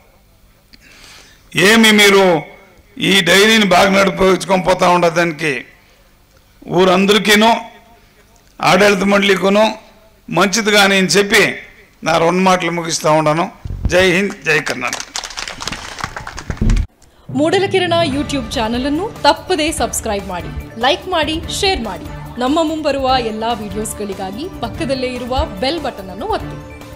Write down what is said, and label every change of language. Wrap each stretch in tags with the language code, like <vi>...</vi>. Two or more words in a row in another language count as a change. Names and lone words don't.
<te>ఏమి మీరు ఈ డైరీని బాగా నడిపించుకొని పోతా ఉండదానికి ఊరందరికీను ఆడళిత మండలికును మంచిది కానీ అని చెప్పి నా 2 మాటలు ముగిస్తూ ఉన్నాను.</te> <hi>जय हिंद, जय कर्नाटक.</hi> <kn>ಮೂಡಲ ಕಿರಣ ಯೂಟ್ಯೂಬ್ ಚಾನಲ್ ಅನ್ನು ತಪ್ಪದೇ ಸಬ್ಸ್ಕ್ರೈಬ್ ಮಾಡಿ, ಲೈಕ್ ಮಾಡಿ, ಶೇರ್ ಮಾಡಿ. ನಮ್ಮ ಮುಂಬರುವ ಎಲ್ಲಾ ವಿಡಿಯೋಸ್ಗಳಿಗಾಗಿ ಪಕ್ಕದಲ್ಲೇ ಇರುವ</kn> <en>bell button</en> <kn>ಅನ್ನು ಒತ್ತಿ.</kn>